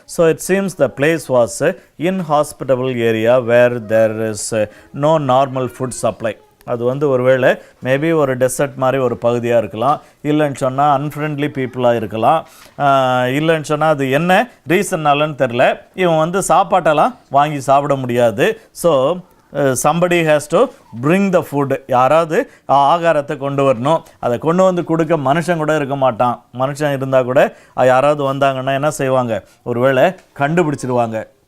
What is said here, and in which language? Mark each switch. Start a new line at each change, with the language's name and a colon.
English: So it seems the place was இன்ஹாஸ்பிட்டபிள் area where there is no normal food supply.
Tamil: அது வந்து ஒருவேளை maybe ஒரு dessert மாதிரி ஒரு பகுதியாக இருக்கலாம், இல்லைன்னு சொன்னால் அன்ஃப்ரெண்ட்லி பீப்புளாக இருக்கலாம், இல்லைன்னு சொன்னால் அது என்ன ரீசன்னாலன்னு தெரில, இவன் வந்து சாப்பாட்டெல்லாம் வாங்கி சாப்பிட முடியாது.
English: So somebody has to bring the food.
Tamil: யாராவது ஆகாரத்தை கொண்டு வரணும். அதை கொண்டு வந்து கொடுக்க மனுஷன் கூட இருக்க மாட்டான். மனுஷன் இருந்தால் கூட யாராவது வந்தாங்கன்னா என்ன செய்வாங்க, ஒருவேளை கண்டுபிடிச்சிடுவாங்க.